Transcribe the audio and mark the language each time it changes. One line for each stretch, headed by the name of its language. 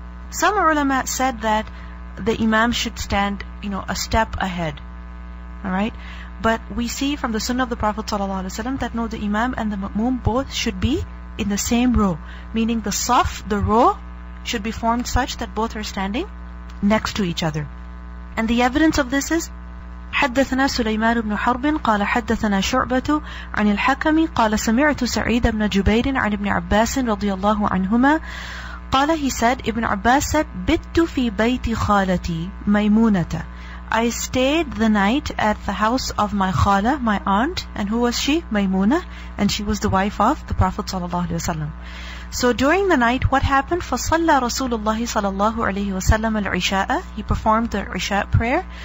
English: Some ulama said that the imam should stand, a step ahead. Alright? But we see from the sunnah of the Prophet ﷺ that no, the imam and the ma'moom both should be in the same row. Meaning the saf, the row, should be formed such that both are standing next to each other. And the evidence of this is
Arabic: حدثنا سليمان بن حرب قال حدثنا شعبة عن الحكم قال سمعت سعيد بن جبير عن ابن عباس رضي الله عنهما قال,
English: he said, Ibn Abbas said,
Arabic: بِتُّ في بيت خالتي ميمونة.
English: I stayed the night at the house of my khala, my aunt. And who was she? Maymuna. And she was the wife of the Prophet ﷺ. So during the night, what happened?
Arabic: فَصَلَّى رَسُولُ اللَّهِ صَلَى اللَّهُ عَلَيْهِ وَسَلَّمَ الْعِشَاءَ.
English: He performed the Isha prayer.